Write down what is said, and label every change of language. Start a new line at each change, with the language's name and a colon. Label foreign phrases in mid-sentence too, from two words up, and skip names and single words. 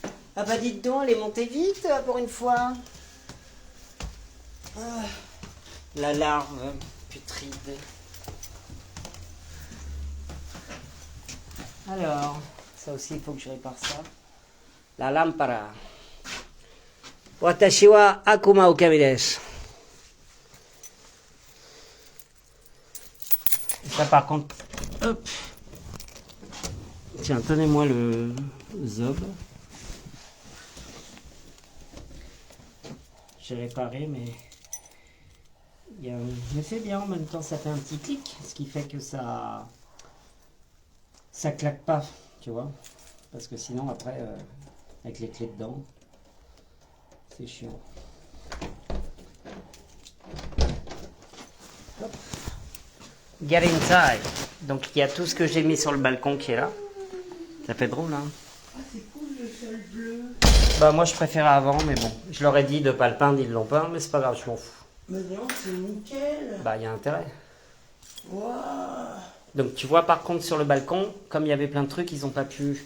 French: Ah bah dites donc, elle est montée vite pour une fois. Ah, la larve putride. Alors, ça aussi, il faut que je répare ça.
Spanish: La lampara.
Japanese: 私は悪魔狼です.
French: Ça par contre, hop. Tiens, tenez-moi le zob. J'ai réparé, mais mais c'est bien en même temps, ça fait un petit clic, ce qui fait que ça claque pas, tu vois, parce que sinon après avec les clés dedans, c'est chiant. Hop.
English: Get inside.
French: Donc il y a tout ce que j'ai mis sur le balcon qui est là. Ça fait drôle, hein. Ah, c'est cool le sol bleu. Bah moi je préférais avant, mais bon, je leur ai dit de pas le peindre, ils l'ont peint, mais c'est pas grave, je m'en fous. Mais non, c'est nickel. Bah il y a intérêt. Waouh. Donc tu vois par contre sur le balcon, comme il y avait plein de trucs, ils ont pas pu.